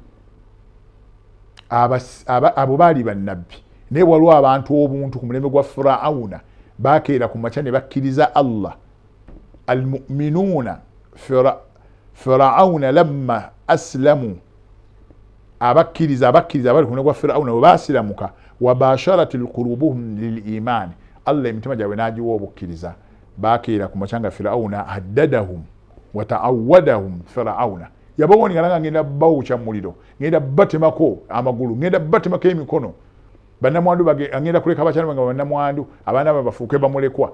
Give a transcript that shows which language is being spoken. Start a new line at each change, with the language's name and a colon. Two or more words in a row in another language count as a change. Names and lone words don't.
Ganda: Abo baali bannabbi naye waliwo abantu obuntu ku mulembe gwa Firawuna bakeera ku makya ne bakkiriza Allah.
Arabic: المؤمنون فرعون لما أسلموا,
Ganda: abakkiriza bali ku mulembe gwa Firawuna bwe baasiramuka,
Arabic: وباشرت قلوبهم للإيمان,
Ganda: Allah emitima gyabwe n'agiwa obukkiriza. Bakeera ku makya nga Firawuna
Arabic: هددهم وتوعدهم.
Ganda: Firawuna yabawonera nga ngenda bawucha muliro, ngenda batemako amagulu, ngenda batemako emikono. Bannamwandu agenda kuleka abakyala nga bannamwandu abaana bwe bafuuke bamulekwa.